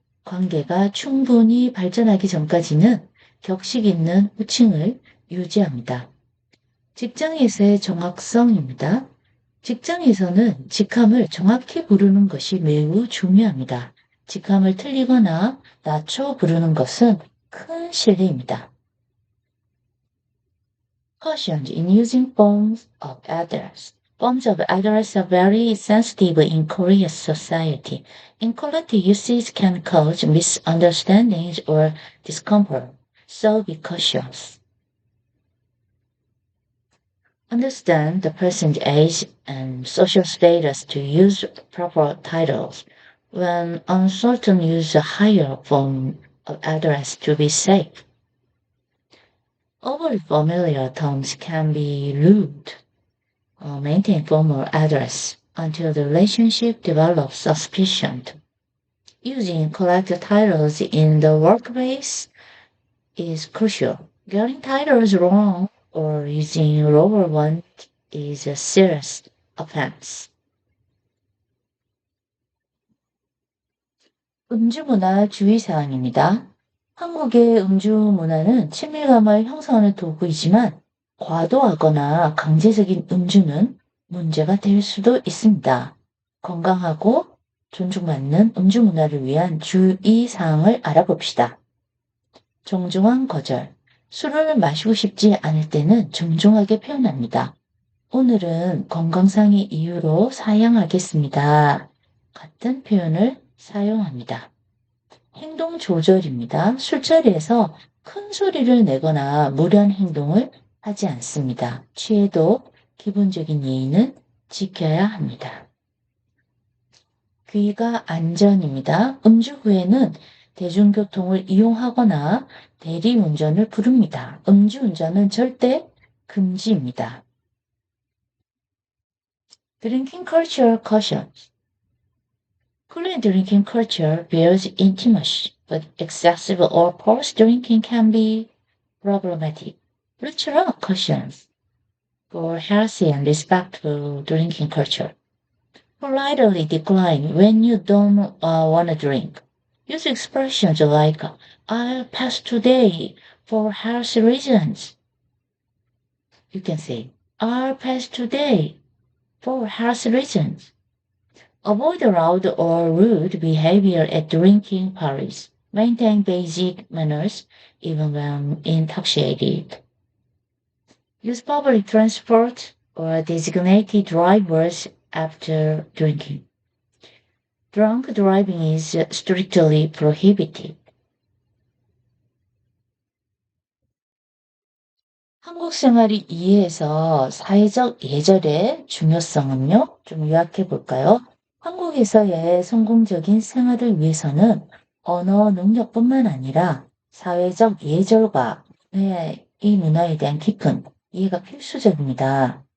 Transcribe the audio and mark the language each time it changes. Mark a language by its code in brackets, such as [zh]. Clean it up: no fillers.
[ko] 관계가 충분히 발전하기 전까지는 격식 있는 호칭을 유지합니다. 직장에서의 정확성입니다. 직장에서는 직함을 정확히 부르는 것이 매우 중요합니다. 직함을 틀리거나 낮춰 부르는 것은 큰 실례입니다. [en] Caution in using forms of address. Forms of address are very sensitive in Korean society. Incorrect usage can cause misunderstandings or discomfort, so be cautious. Understand the person's age and social status to use proper titles. When uncertain, use a higher form of address to be safe. Overly familiar terms can be rude. Maintain formal address until the relationship develops suspicion. Using correct titles in the workplace is crucial. Getting titles wrong or using lower one is a serious offense. [ko] 음주문화 주의사항입니다. 한국의 음주문화는 친밀감을 형성하는 도구이지만 과도하거나 강제적인 음주는 문제가 될 수도 있습니다. 건강하고 존중받는 음주문화를 위한 주의사항을 알아봅시다. 정중한 거절. 술을 마시고 싶지 않을 때는 정중하게 표현합니다. 오늘은 건강상의 이유로 사양하겠습니다. 같은 표현을 사용합니다. 행동 조절입니다. 술자리에서 큰 소리를 내거나 무리한 행동을 하지 않습니다. 취해도 기본적인 예의는 지켜야 합니다. 귀가 안전입니다. 음주 후에는 대중교통을 이용하거나 대리운전을 부릅니다. 음주운전은 절대 금지입니다. [en] Drinking culture cautions. Korean drinking culture builds intimacy, but excessive or forced drinking can be problematic. Cultural cautions for healthy and respectful drinking culture. Politely decline when you don't want to drink. Use expressions like, I'll pass today for health reasons. You can say, I'll pass today for health reasons. Avoid loud or rude behavior at drinking parties. Maintain basic manners even when intoxicated. Use public transport or designated drivers after drinking. Drunk driving is strictly prohibited. [ko] 한국 생활을 이해해서 사회적 예절의 중요성은요, 좀 요약해 볼까요? 한국에서의 성공적인 생활을 위해서는 언어 능력뿐만 아니라 사회적 예절과 이 문화에 대한 깊은 이해가 필수적입니다.